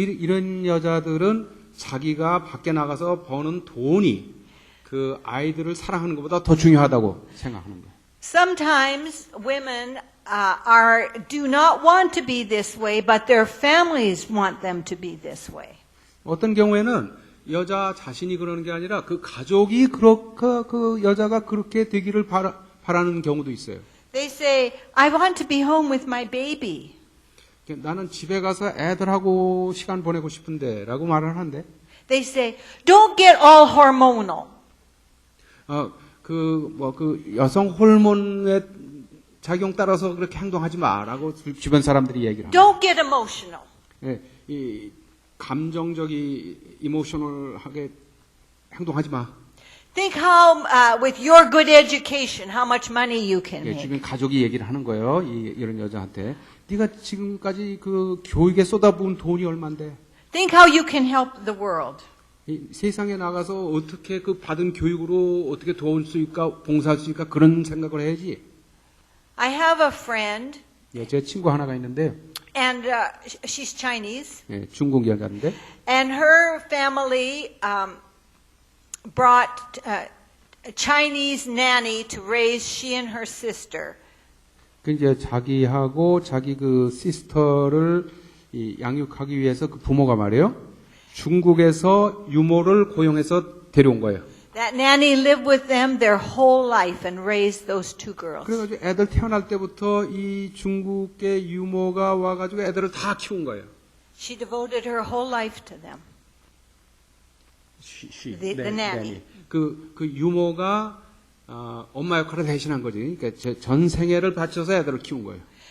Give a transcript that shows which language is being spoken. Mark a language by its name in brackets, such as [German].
[Korean] 이런 여자들은 자기가 밖에 나가서 버는 돈이 그 아이들을 사랑하는 것보다 더 중요하다고 생각하는 거예요. [English] Sometimes women do not want to be this way, but their families want them to be this way. [Korean] 어떤 경우에는 여자 자신이 그러는 게 아니라 그 가족이 그 여자가 그렇게 되기를 바라는 경우도 있어요. [English] They say, I want to be home with my baby. [Korean] 나는 집에 가서 애들하고 시간 보내고 싶은데 라고 말을 하는데 [English] They say, don't get all hormonal. [Korean] 그 여성 호르몬의 작용 따라서 그렇게 행동하지 마라고 주변 사람들이 얘기를 합니다. [English] Don't get emotional. [Korean] 예, 이 감정적이 이모셔널하게 행동하지 마. [English] Think how, with your good education, how much money you can [Korean] 예, [English] make. [Korean] 주변 가족이 얘기를 하는 거예요. 이런 여자한테. 네가 지금까지 그 교육에 쏟아부은 돈이 얼만데. [English] Think how you can help the world. [Korean] 이 세상에 나가서 어떻게 그 받은 교육으로 어떻게 도울 수 있을까, 봉사할 수 있을까 그런 생각을 해야지. [English] I have a friend, [Korean] 예, 제 친구 하나가 있는데요. [English] and she's Chinese, [Korean] 예, 중국 여자인데. [English] and her family brought a Chinese nanny to raise she and her sister. [Korean] 그 이제 자기하고 자기 그 시스터를 양육하기 위해서 그 부모가 말이에요. 중국에서 유모를 고용해서 데려온 거예요. [English] That nanny lived with them their whole life and raised those two girls. [Korean] 그래가지고 애들 태어날 때부터 이 중국의 유모가 와가지고 애들을 다 키운 거예요. [English] She devoted her whole life to them. The nanny. [Korean] 그 유모가 엄마 역할을 대신한 거지. 그러니까 전 생애를 바쳐서 애들을 키운 거예요.